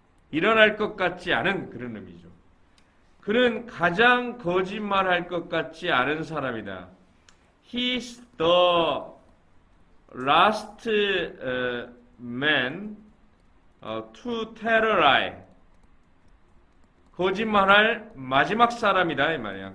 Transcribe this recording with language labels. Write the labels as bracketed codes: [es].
[ko] 일어날 것 같지 않은 그런 의미죠. 그는 가장 거짓말할 것 같지 않은 사람이다. [en] He's the last man to tell a lie. [ko] 거짓말할 마지막 사람이다 이 말이야.